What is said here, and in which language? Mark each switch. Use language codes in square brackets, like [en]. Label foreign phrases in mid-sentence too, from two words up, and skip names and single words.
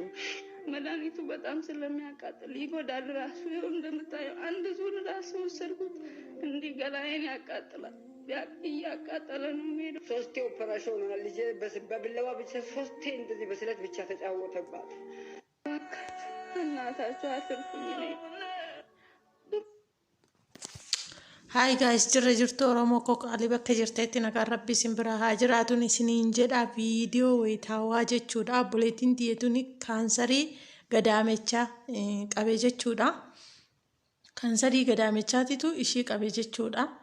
[am] መድኃኒቱ በጣም ስለሚያቃጥል ይጎዳል። ራሱ ይኸው እንደምታየው አንድ ዙር ራሱ ወሰድኩት። እንዲህ ገላዬን ያቃጥላል። እያቃጠለ ነው የሚሄደው። 3 ኦፐሬሽን ሆኗል። ልጄ በቢላዋ ብቻ 3 እንደዚህ በስለት ብቻ ተጫወተባት። እናታችሁ አትርፉኝ ነኝ። [en] Hi guys, [om] jirtu Oromoo Qaalii bakka jirteetti nagaan Rabbii isin bira haa jiraatun isiniin jedha viidiyoo wayitaawaa jechuudha. Obboleettiin tiyyetuun kaansarii gadaamechaa qabee jechuudha. Kaansarii gadaamechaatitu ishii qabee jechuudha.